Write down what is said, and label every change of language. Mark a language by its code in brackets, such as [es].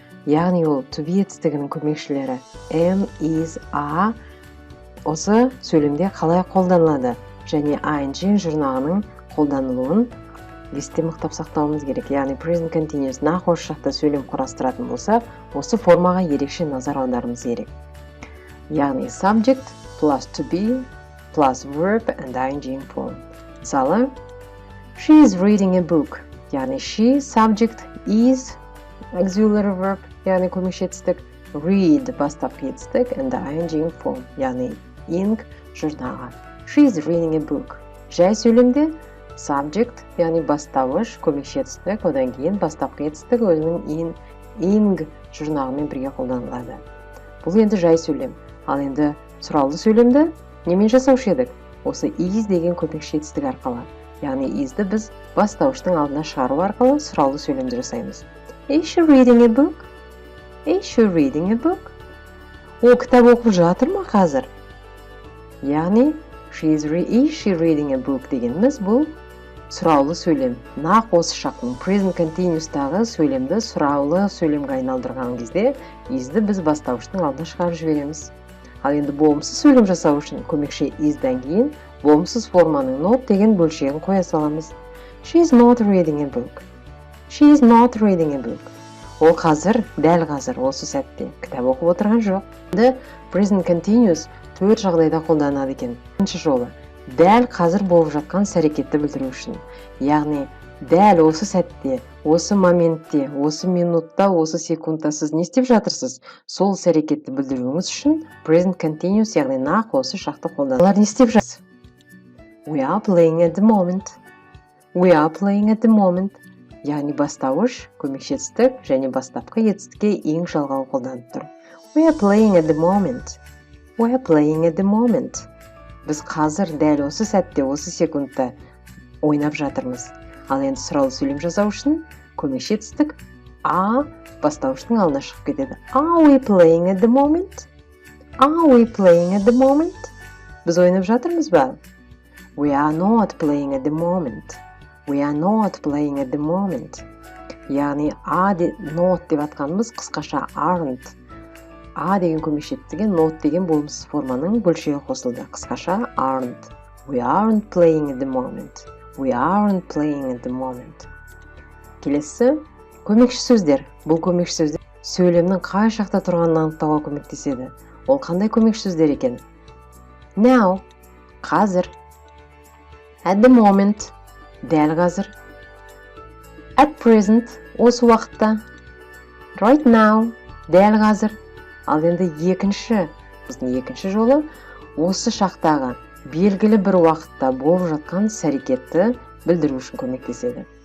[kk] Яғни ол to be етістігінің көмекшілері am, is, are осы сөйлемде қалай қолданылады және ing жұрнағының қолданылуын есте мықтап сақтауымыз керек. Яғни present continuous нақ осы шақта сөйлем құрастыратын болсақ, осы формаға ерекше назар аударуымыз керек. Яғни [en] subject plus to be plus verb and ing form. [kk] Мысалы, [en] she is reading a book. Яғни she subject is auxiliary verb, [kk] яғни көмекші етістік, [en] read [kk] бастапқы етістік [en] and ing form, яғни [kk] ing жұрнағы. [en] She is reading a book. [kk] Жай сөйлемде subject, яғни бастауыш, көмекші етістік, одан кейін бастапқы етістік өзінің ing жұрнағымен бірге қолданылады. Бұл енді жай сөйлем. Ал енді сұраулы сөйлемді немен жасаушы едік? Осы is деген көмекші етістік арқылы. Яғни is'ді біз бастауыштың алдына шығару арқылы сұраулы сөйлемді жасаймыз. [en] Is she reading a book? Is she reading a book? [kk] Ол кітап оқып жатыр ма қазір? Яғни [en] is she reading a book [kk] дегеніміз бұл сұраулы сөйлем. Нақ осы шақтың present continuous'тағы сөйлемді сұраулы сөйлемге айналдырған кезде is'ді біз бастауыштың алдына шығарып жібереміз. Ал енді болымсыз сөйлем жасау үшін көмекші is'дан кейін болымсыз форманың not деген бөлшегін қоя саламыз. [en] She is not reading a book. She is not reading a book. [kk] Ол қазір, дәл қазір осы сәтте кітап оқып отырған жоқ. Енді present continuous 4 жағдайда қолданады екен. Бірінші жолы дәл қазір болып жатқан іс-әрекетті білдіру үшін. Яғни дәл осы сәтте, осы моментте, осы минутта, осы секундта сіз не істеп жатырсыз? Сол іс-әрекетті білдіруіңіз үшін present continuous, яғни нақ осы шақты қолданады. Олар не істеп жатырсыз? [en] We are playing at the moment. We are playing at the moment. [kk] Яғни бастауыш, көмекші етістік және бастапқы етістікке ing жалғау қолданып тұр. [en] We are playing at the moment. We are playing at the moment. [kk] Біз қазір дәл осы сәтте, осы секундта ойнап жатырмыз. Ал енді сұраулы сөйлем жасау үшін көмекші етістік бастауыштың алдына шығып кетеді. [en] Are we playing at the moment? Are we playing at the moment? [kk] Біз ойнап жатырмыз ба? [en] We are not playing at the moment. We are not playing at the moment. [kk] Яғни not деп атқанымыз қысқаша aren't. Деген көмекші етістіге not деген болымсыз форманың бөлшегі қосылды. Қысқаша aren't. [en] We aren't playing at the moment. We aren't playing at the moment. [kk] Келесі көмекші сөздер. Бұл көмекші сөздер сөйлемнің қай шақта тұрғанын анықтауға көмектеседі. Ол қандай көмекші сөздер екен? Now, қазір. [en] At the moment, [kk] дәл қазір. [en] At present, [kk] осы уақытта. [en] Right now, [kk] дәл қазір. Ал енді біздің екінші жолы осы шақтағы белгілі бір уақытта болып жатқан іс-әрекетті білдіру үшін көмектеседі.